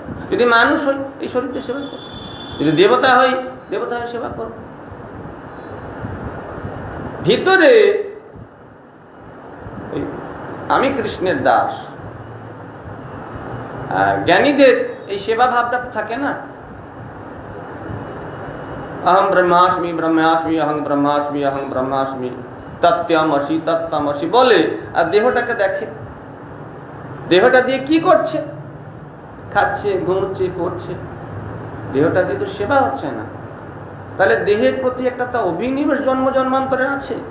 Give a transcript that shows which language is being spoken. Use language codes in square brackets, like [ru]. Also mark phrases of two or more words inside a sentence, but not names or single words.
[bn] যদি মানুষ হই, এই শরীরকে সেবা করুন। যদি দেবতা হই, দেবতা হয়ে সেবা করুন। ভিতরে আমি কৃষ্ণের দাস। আর জ্ঞানীদের এই সেবা ভাবটা থাকে না। [sa] অহং ব্রহ্মাস্মি, ব্রহ্মাস্মি, অহং ব্রহ্মাস্মি, অহং ব্রহ্মাস্মি, তত্ত্বমসি, তত্ত্বমসি [bn] বলে, আর দেহটাকে দেখে, দেহটা দিয়ে কি করছে? খাচ্ছে, ঘুমছে, পড়ছে, দেহটা দিয়ে তো সেবা হচ্ছে না। তাহলে দেহের প্রতি একটা তো অভিনিবেশ জন্ম জন্মান্তরে আছে।